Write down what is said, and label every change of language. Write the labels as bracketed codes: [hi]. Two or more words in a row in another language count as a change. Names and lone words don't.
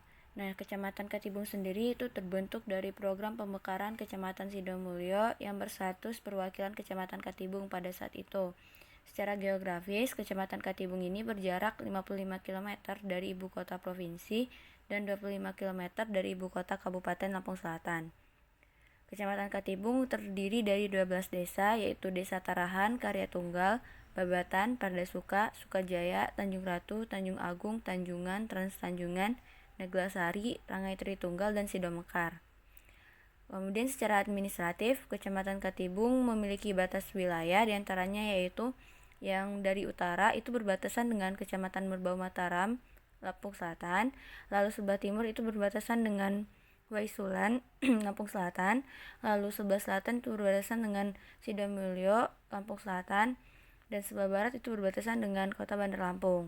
[id] Nah, Kecamatan Katibung sendiri itu terbentuk dari program pemekaran Kecamatan Sidomulyo yang berstatus perwakilan Kecamatan Katibung pada saat itu. Secara geografis, Kecamatan Katibung ini berjarak 55 km dari ibu kota provinsi dan 25 km dari ibu kota Kabupaten Lampung Selatan. Kecamatan Katibung terdiri dari 12 desa, yaitu Desa Tarahan, Karya Tunggal, Babatan, Pardasuka, Sukajaya, Tanjung Ratu, Tanjung Agung, Tanjungan, Trans Tanjungan, Neglasari, Rangai Tritunggal, dan Sidomekar. Kemudian secara administratif, Kecamatan Katibung memiliki batas wilayah diantaranya yaitu yang dari utara itu berbatasan dengan Kecamatan Merbau Mataram, Lampung Selatan, lalu sebelah timur itu berbatasan dengan Waisulan, Lampung Selatan, lalu sebelah selatan itu berbatasan dengan Sidomulyo, Lampung Selatan, dan sebelah barat itu berbatasan dengan Kota Bandar Lampung.